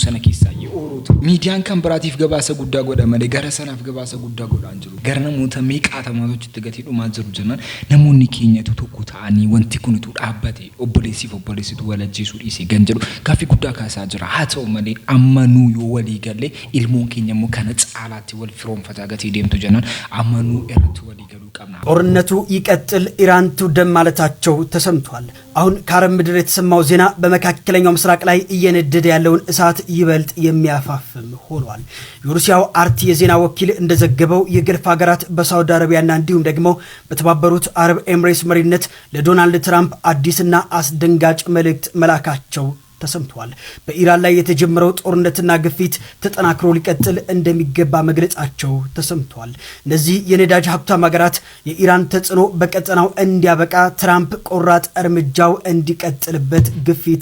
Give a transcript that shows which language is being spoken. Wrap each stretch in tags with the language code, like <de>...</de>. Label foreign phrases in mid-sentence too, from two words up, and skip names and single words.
<om>sana keessaa ye'oorota miidiyaan kan biraatiif gabaasa guddaa godha malee gara sanaaf gabaasa guddaa godhaan jiru gara namoota meeqaatamaatti gatii dhumaa jiru jennaan namoonni keenyatu tokko ta'anii wanti kunitu dhaabbate obboleessitu walajjeesuu dhiisee gan jedhu gaaffii guddaa kaasaa jira haa ta'u malee ammanuu yoo walii galee ilmoon keenya immoo kana caalaatti wal firoomfataa gatii deemtu jennaan ammanuu irratti walii galuu qabna</om> <am>ጦርነቱ ይቀጥል ኢራን ትውደም ማለታቸው ተሰምቷል አሁን ከአረብ ምድር የተሰማው ዜና በመካከለኛው ምስራቅ ላይ እየነደደ ያለውን እሳት ይበልጥ የሚያፋፍም ሆኗል የሩሲያው አርቲ የዜና ወኪል እንደዘገበው የገልፍ ሀገራት በሳውዲ አረቢያና እንዲሁም ደግሞ በተባበሩት አረብ ኤምሬትስ መሪነት ለዶናልድ ትራምፕ አዲስና አስደንጋጭ መልእክት መላካቸው ተሰምቷል በኢራን ላይ የተጀመረው ጦርነትና ግፊት ተጠናክሮ ሊቀጥል እንደሚገባ መግለጻቸው ተሰምቷል እነዚህ የነዳጅ ሀብታም ሀገራት የኢራን ተጽዕኖ በቀጠናው እንዲያበቃ ትራምፕ ቆራጥ እርምጃው እንዲቀጥልበት ግፊት</am>